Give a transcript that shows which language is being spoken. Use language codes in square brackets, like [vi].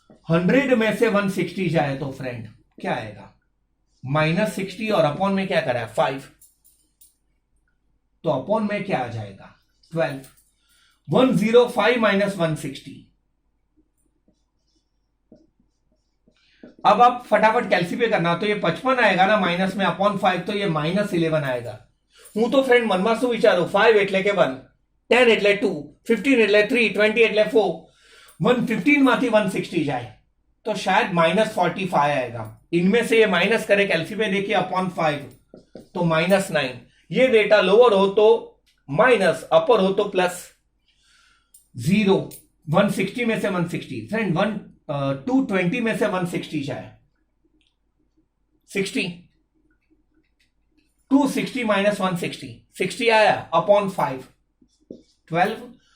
[hi] 100 में से 160 जाए तो फ्रेंड क्या आएगा? -60, और अपॉन में क्या करा है 5, तो अपॉन में क्या आ जाएगा 12. 105 माइनस 160. अब आप फटाफट कैलसी पे करना, तो ये 55 आएगा ना माइनस में, अपॉन 5 तो ये -11 आएगा. [gu] હું તો ફ્રેન્ડ મનમાં શું વિચારું, 5 એટલે કે 1, 10 એટલે 2, 15 એટલે 3, 20 એટલે 4, 115 માંથી 160 [hi] जाए तो शायद -45 आएगा. इनमें से ये माइनस करे, कैलसी पे देखिए अपॉन 5 तो -9. ये डेटा लोअर हो तो माइनस, अपर हो तो प्लस. 0, 160 में से 160 फ्रेंड, 220 में से 160 जाए 60, 260 माइनस 160, 60 आया अपॉन 5, 12.